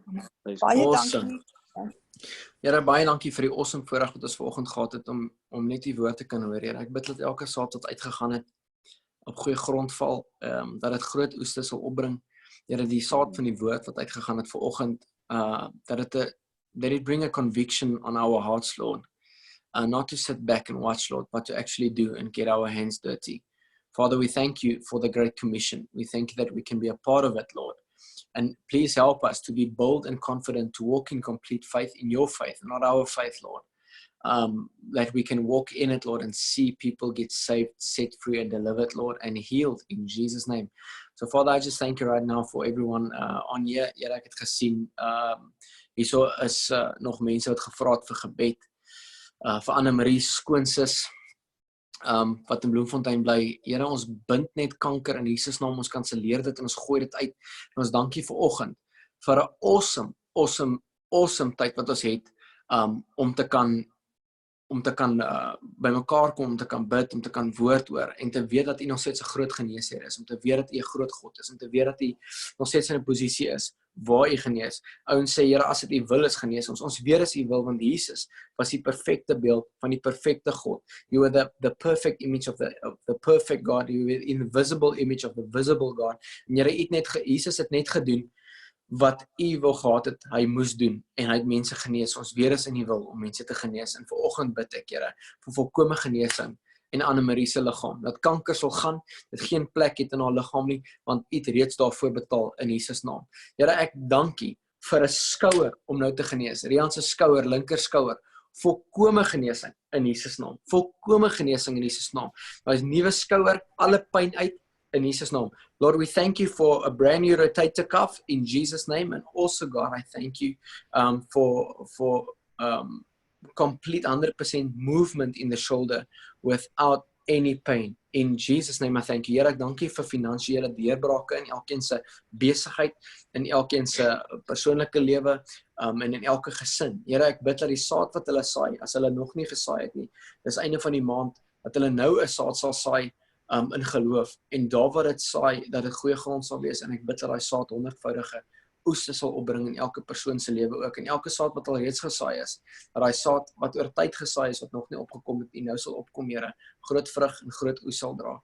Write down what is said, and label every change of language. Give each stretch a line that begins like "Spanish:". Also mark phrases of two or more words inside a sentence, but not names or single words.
Afrikaans: Baie Awesome. dankie. Here, baie dankie vir die awesome voorreg wat ons vanoggend gehad het om net die woord te kan hoor, Here. Ek bid dat elke saad wat uitgegaan het op goeie grond val, dat dit groot oeste sal opbring. Here, die saad van die woord wat uitgegaan het vanoggend,
English: that it bring a conviction on our hearts, Lord. Not to sit back and watch, Lord, but to actually do and get our hands dirty. Father, we thank you for the Great Commission. We thank you that we can be a part of it, Lord. And please help us to be bold and confident to walk in complete faith in your faith, not our faith, Lord. That we can walk in it, Lord, and see people get saved, set free, and delivered, Lord, and healed in Jesus' name. So, Father, I just thank you right now for everyone on here.
Afrikaans: Ja, ek het gesien, hierso is nog mense wat gevra het vir gebed, vir Anne-Marie skoonsis, wat in Bloemfontein bly. Here, ons bind net kanker in Jesus naam, ons kanselleer dit en ons gooi dit uit. En ons dankie vir oggend vir 'n awesome tyd wat ons het, om te kan by mekaar kom, om te kan bid, om te kan woord hoor, en te weet dat U nog steeds 'n groot geneesheer is, om te weet dat U 'n groot God is, om te weet dat U nog steeds in 'n posisie is waar U genees. Ouens sê, Here, as dit U wil is, genees ons. Ons weet is U wil, want Jesus was die perfekte beeld van die perfekte God.
English: You were the perfect image of the perfect God. You were the invisible image of the visible God.
Afrikaans: En Here, Jesus het net gedoen wat U wou gehad het, hy moes doen, en hy het mense genees. Ons weet is in U wil om mense te genees, en vanoggend bid ek, Here, vir volkome genesing en Annemarie se liggaam, dat kanker sal gaan, dit geen plek het in haar liggaam nie, want U het reeds daarvoor betaal in Jesus naam. Here, ek dank U vir 'n skouer om nou te genees, Rian se skouer, linker skouer, volkome genesing in Jesus naam, volkome genesing in Jesus naam. Daar is nuwe skouer, alle pyn uit,
English: in Jesus' name. Lord, we thank you for a brand new rotator cuff in Jesus' name. And also, God, I thank you for complete 100% movement in the shoulder without any pain. In Jesus' name, I thank you.
Afrikaans: Here, ek dank U vir finansiële deurbrake in elkeen se besigheid, in elkeen se persoonlike lewe, en in elke gesin. Here, ek bid dat die saad wat hulle saai, as hulle nog nie gesaai het nie, dis einde van die maand, dat hulle nou 'n saad sal saai, in geloof, en daar waar dit saai, dat dit goeie grond sal wees, en ek bid dat daai saad 100voudige oeste sal opbring in elke persoon se lewe ook, en elke saad wat al reeds gesaai is, dat daai saad wat oor tyd gesaai is, wat nog nie opgekom het, en nou sal opkom, Here, groot vrug en groot oes sal dra.